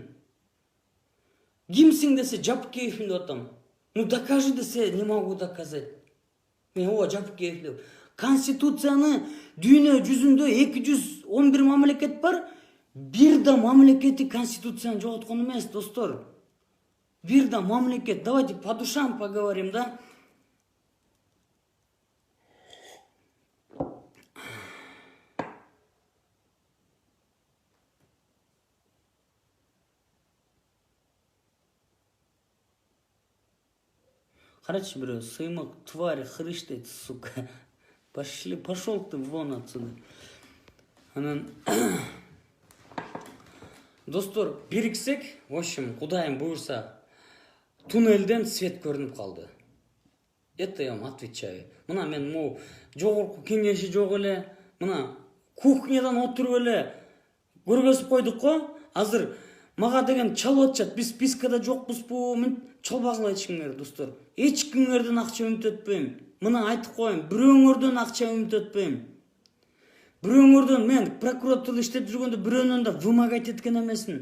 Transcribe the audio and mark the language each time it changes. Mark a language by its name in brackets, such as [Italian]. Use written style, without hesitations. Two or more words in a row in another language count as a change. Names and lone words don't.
[Kyrgyz] Кимсиң десе Жапкеевмин деп атам. [Russian] Докажи десе не могу доказать. [Kyrgyz] Мен Жапкеев деп. Конституцияны дүйнө жүзүндө 211 мамлекет бар. Бир да мамлекети конституцияны жоготкон эмес, достор. бир да мамлекет, [Russian] давайте по душам поговорим, да? Короче, бля, сыймак, тварь, хрыщ дейт, сука. Пошел ты вон отсюда. [Kyrgyz] Анан достор, бириксек, [Russian] в общем, [Kyrgyz] Кудайым буйрса, туннелден свет көрүнүп калды. [Russian] Это я вам отвечаю. [Kyrgyz] Мына мен могу жогорку кеңеши жок эле, мына кухнядан отуруп эле көргөзүп койдук го. Азыр мага деген чалып атышат. Биз спискада жокпузбу? Мен чалбагыла эчкимдер, достор. Эч кимдерден акча үмүт этпейм. Мына айтып коеюн, бирөөңөрдөн акча үмүт этпейм. Бирөөңөрдөн мен прокуратурада иштеп жүргөндө бирөөнөн да вымогать эткен эмесмин.